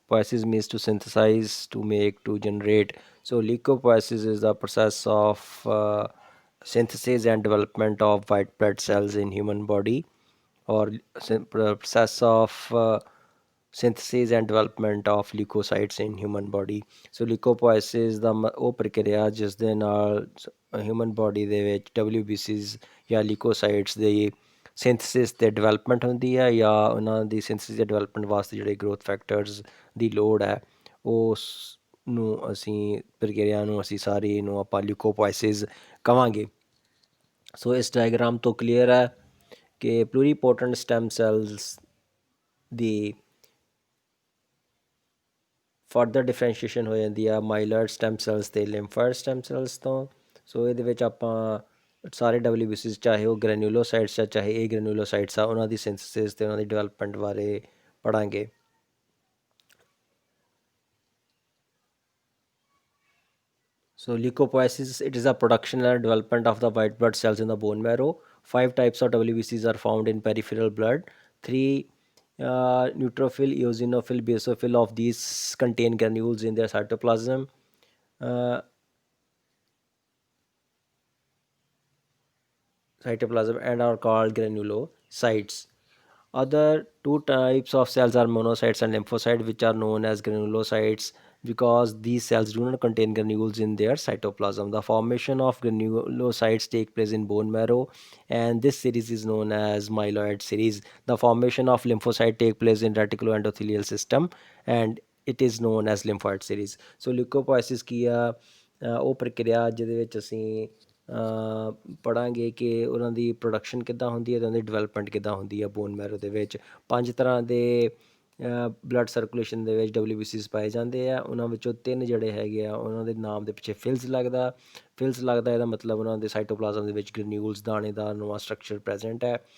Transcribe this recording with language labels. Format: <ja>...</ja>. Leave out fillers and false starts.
<en>Poiesis means to synthesize, to make, to generate. So leukopoiesis is the process of synthesis and development of white blood cells in human body, or process of synthesis and development of leukocytes in human body.</en> <pa>ਸੋ ਲਿਊਕੋਪੋਇਸਿਸ ਦਾ ਉਹ ਪ੍ਰਕਿਰਿਆ ਜਿਸ ਦੇ ਨਾਲ human body ਦੇ ਵਿੱਚ WBCs ਜਾਂ leucocytes ਦੀ ਸਿੰਥਸਿਸ ਤੇ development ਹੁੰਦੀ ਹੈ, ਜਾਂ ਉਹਨਾਂ ਦੀ ਸਿੰਥਸਿਸ ਤੇ ਡਿਵੈਲਪਮੈਂਟ ਵਾਸਤੇ ਜਿਹੜੇ ਗਰੋਥ ਫੈਕਟਰਸ ਦੀ ਲੋੜ ਹੈ, ਉਸ ਨੂੰ ਅਸੀਂ ਪ੍ਰਕਿਰਿਆ ਨੂੰ ਅਸੀਂ ਸਾਰੀ ਨੂੰ ਆਪਾਂ ਲਿਊਕੋਪੋਇਸਿਸ ਕਵਾਂਗੇ। ਸੋ ਇਸ ਡਾਇਗਰਾਮ ਤੋਂ ਕਲੀਅਰ ਹੈ ਕਿ ਪਲੂਰੀਪੋਟੈਂਟ ਸਟੈਮ ਸੈਲਸ ਦੀ ਫਰਦਰ ਡਿਫਰੈਂਸ਼ੀਏਸ਼ਨ ਹੋ ਜਾਂਦੀ ਆ ਮਾਈਲਰ ਸਟੈਮ ਸੈਲਸ ਅਤੇ ਲਿੰਫੋਇਡ ਸਟੈਮ ਸੈਲਸ ਤੋਂ। ਸੋ ਇਹਦੇ ਵਿੱਚ ਆਪਾਂ ਸਾਰੇ WBCs, ਚਾਹੇ ਉਹ ਗ੍ਰੈਨੂਲੋਸਾਈਟਸ ਆ ਚਾਹੇ ਇਹ ਗ੍ਰੈਨੂਲੋਸਾਈਟਸ ਆ, ਉਹਨਾਂ ਦੀ ਸਿੰਥਸਿਸ ਅਤੇ ਉਹਨਾਂ ਦੀ ਡਿਵੈਲਪਮੈਂਟ ਬਾਰੇ ਪੜ੍ਹਾਂਗੇ।</pa> <en>So leukopoiesis, it is a production and development of the white blood cells in the bone marrow. 5 types of WBCs are found in peripheral blood. 3 neutrophil, eosinophil, basophil of these contain granules in their cytoplasm. And are called granulocytes. Other two types of cells are monocytes and lymphocytes, which are known as granulocytes because these cells do not contain granules in their cytoplasm. The formation of granulocytes take place in bone marrow, and this series is known as myeloid series. The formation of lymphocyte take place in reticuloendothelial system, and it is known as lymphoid series.</en> <pa>So leukopoiesis ਕੀ ਆ ਉਹ ਪ੍ਰਕਿਰਿਆ ਜਿਹਦੇ ਵਿੱਚ ਅਸੀਂ ਪੜ੍ਹਾਂਗੇ ਕਿ ਉਹਨਾਂ ਦੀ production ਕਿੱਦਾਂ ਹੁੰਦੀ ਹੈ ਅਤੇ ਉਹਨਾਂ ਦੀ ਡਿਵੈਲਪਮੈਂਟ ਕਿੱਦਾਂ ਹੁੰਦੀ ਹੈ ਬੋਨ ਮੈਰੋ ਦੇ ਵਿੱਚ। 5 ਤਰ੍ਹਾਂ ਦੇ ਬਲੱਡ ਸਰਕੂਲੇਸ਼ਨ ਦੇ ਵਿੱਚ WBCs ਪਾਏ ਜਾਂਦੇ ਆ। ਉਹਨਾਂ ਵਿੱਚੋਂ 3 ਜਿਹੜੇ ਹੈਗੇ ਆ ਉਹਨਾਂ ਦੇ ਨਾਮ ਦੇ ਪਿੱਛੇ ਫਿਲਸ ਲੱਗਦਾ ਇਹਦਾ ਮਤਲਬ ਉਹਨਾਂ ਦੇ ਸਾਈਟੋਪਲਾਜ਼ਮ ਦੇ ਵਿੱਚ ਗ੍ਰੈਨੂਲਸ ਦਾਣੇਦਾਰ ਨਵਾਂ ਸਟਰਕਚਰ ਪ੍ਰੈਜੈਂਟ ਹੈ।</pa>